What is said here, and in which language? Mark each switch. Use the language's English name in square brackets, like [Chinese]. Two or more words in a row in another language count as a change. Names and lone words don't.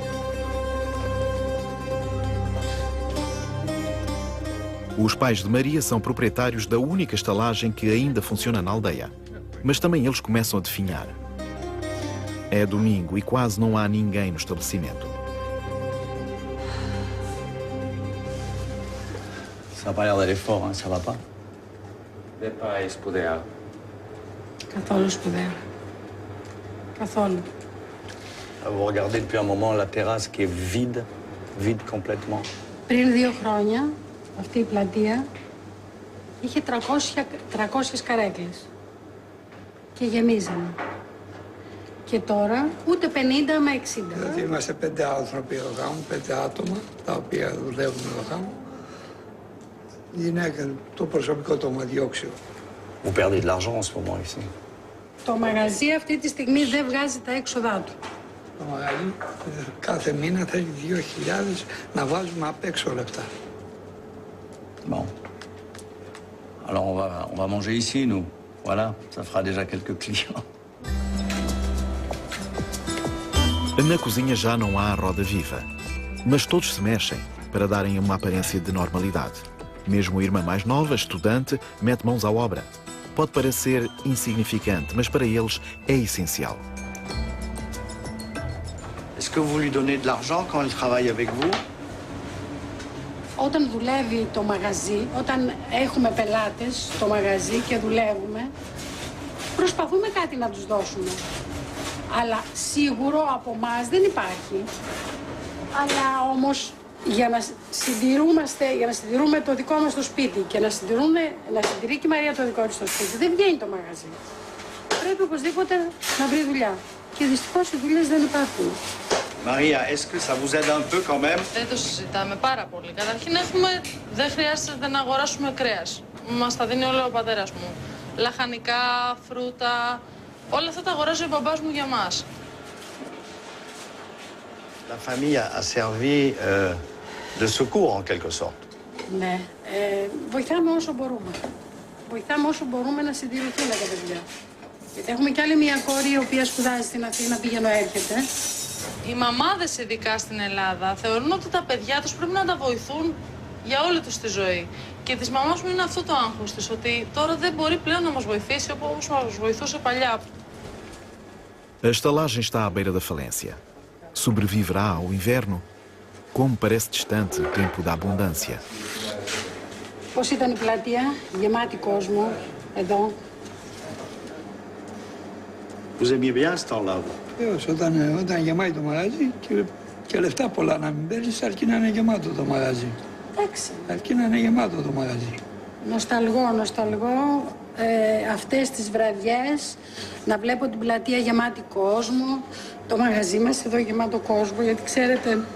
[Portuguese] Os pais de Maria são proprietários da única estalagem que ainda funciona na aldeia, mas também eles começam a definhar. É domingo e quase não há ninguém no estabelecimento. [French] Ça n'a pas l'air d'aller fort, hein, ça va pas? [Greek] Δεν πάει σπουδαία. Καθόλου σπουδαία. Καθόλου. [French] Vous regardez depuis un moment la terrasse qui est vide, vide complètement. [Greek] Πριν 2 χρόνια, αυτή η πλατεία είχε 300 καρέκλες και γεμίζανε. Και τώρα ούτε 50 με 60. Δηλαδή είμαστε 5 άνθρωποι εδώ γάμου, 5 άτομα τα οποία δουλεύουν εδώ γάμου. Η γυναίκα, το προσωπικό το ομαδιόξιο [French] Vous perdez de l'argent en ce moment ici. [Greek] Το μαγαζί αυτή τη στιγμή δεν βγάζει τα έξοδά του. Το μαγαζί κάθε μήνα θέλει 2.000 να βάζουμε απ' έξω λεφτά. [French] Bon. Alors on va manger ici, nous. Voilà, ça fera déjà quelques clients. [Portuguese] Na cozinha já não há roda viva, mas todos se mexem para darem uma aparência de normalidade. Mesmo a irmã mais nova, estudante, mete mãos à obra. Pode parecer insignificante, mas para eles é essencial. [French] Est-ce que vous lui donnez de l'argent quand elle travaille avec vous? [Greek] Όταν δουλεύει το μαγαζί, όταν έχουμε πελάτες στο μαγαζί και δουλεύουμε, προσπαθούμε κάτι να τους δώσουμε. Αλλά σίγουρο από εμάς δεν υπάρχει. Αλλά όμως για να συντηρούμε το δικό μας το σπίτι και να συντηρεί και η Μαρία το δικό της το σπίτι, δεν βγαίνει το μαγαζί. Πρέπει οπωσδήποτε να βρει δουλειά. Και δυστυχώς οι δουλειές δεν υπάρχουν. [French] Maria, est-ce que ça vous aide un peu quand même? [Greek] Δεν το συζητάμε πάρα πολύ. Καταρχήν δεν χρειάζεται να αγοράσουμε κρέας. Μας τα δίνει όλο ο πατέρας μου. Λαχανικά, φρούτα, όλα αυτά τα αγοράζει ο μπαμπάς μου για μας. [French] La famille a servi de secours en quelque sorte. [Greek] Ναι, βοηθάμε όσο μπορούμε. Βοηθάμε όσο μπορούμε να συντηρηθούν τα παιδιά. Γιατί έχουμε κι άλλη μια κόρη η οποία σπουδάζει στην Αθήνα, πηγαίνω έρχεται. Οι μαμάδες ειδικά στην Ελλάδα θεωρούν ότι τα παιδιά τους πρέπει να τα βοηθούν για όλη τους τη ζωή. Και της μαμάς μου είναι αυτό το άγχος της, ότι τώρα δεν μπορεί πλέον να μας βοηθήσει όπως μας βοηθούσε παλιά. [Portuguese] A estalagem está à beira da falência. Sobreviverá ao inverno? Como parece distante o tempo da abundância. [Greek] Πώς ήταν η πλατεία, γεμάτη κόσμο, εδώ. [French] Vous aimiez bien ce temps-là? [Greek] Όταν γεμάει το μαγαζί και λεφτά πολλά να μην παίρνεις, αρκεί να είναι γεμάτο το μαγαζί. Εντάξει. Αρκεί να είναι γεμάτο το μαγαζί. Νοσταλγώ αυτές τις βραδιές, να βλέπω την πλατεία γεμάτη κόσμο, το μαγαζί μας εδώ γεμάτο κόσμο, γιατί ξέρετε...